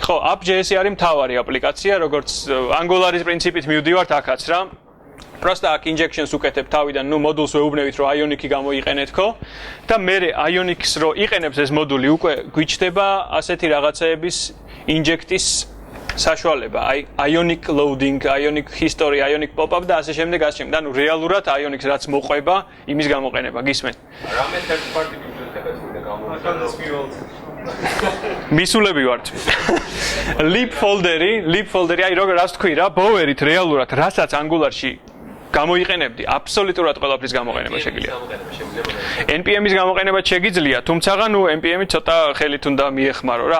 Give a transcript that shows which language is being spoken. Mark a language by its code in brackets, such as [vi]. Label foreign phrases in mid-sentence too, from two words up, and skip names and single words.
[ka] ხო, app.js არის მთავარი აპლიკაცია, როგორც Angular-ის პრინციპით მივდივართ აქაც რა. просто აქ injections უკეთებ თავიდან, ნუ მოდულს ვეუბნებით, რომ Ionic-ი გამოიყენეთ ხო? და მე Ionic-ს რო იყენებს ეს მოდული, უკვე გვიჩდება ასეთი რაღაცეების inject-ის საშუალება, აი Ionic loading, Ionic history, Ionic pop-up და ასე შემდეგ. ანუ რეალურად Ionic-ს რაც მოყვება, იმის გამოყენება, გისმენ? რამე [en] third party [ka] ბიბლიოთეკაც უნდა გამოვიყენოთ. მისულები ვართ. [en] lib folder- [ka] ი, აი როგორ რას თქვი რა, ბოვერით რეალურად, რასაც Angular-ში გამოიყენებდი, აბსოლუტურად ყველაფრის გამოყენება შეგიძლია. NPM-ის გამოყენება შეგიძლია, თუმცა ნუ NPM-ი ცოტა ხელით უნდა მიეხმარო რა.